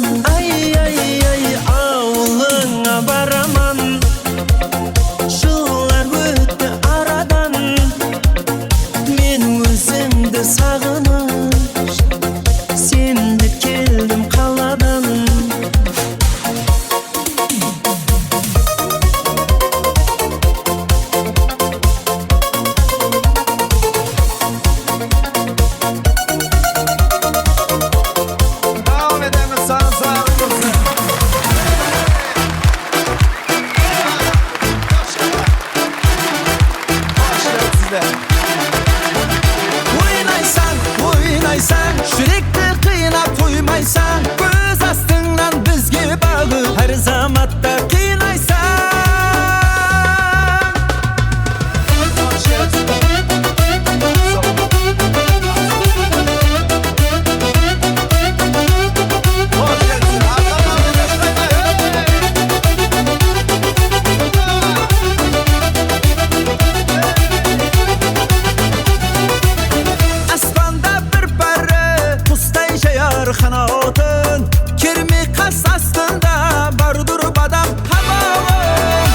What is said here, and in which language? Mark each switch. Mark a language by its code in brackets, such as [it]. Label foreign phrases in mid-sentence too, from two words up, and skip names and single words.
[kk] Ай, ай, ай, ауылыңа бараман, жылдар өтті арадан, мен өзімді сағынып, сен деп келдім қаладан. [tr] Devam edemiz sana sağlık olsun. Başlayalım sizle. [kk] Oynaysan, жүректі қинап қоймайсан, көз астыңнан бізге бағып, әр заматта қинайсан. [tr] Hoş geldin. Arkadan [kk] Аспанда бір пәрі құстай жаяр қанатын, керме қас астында бардыр бадам қамалым.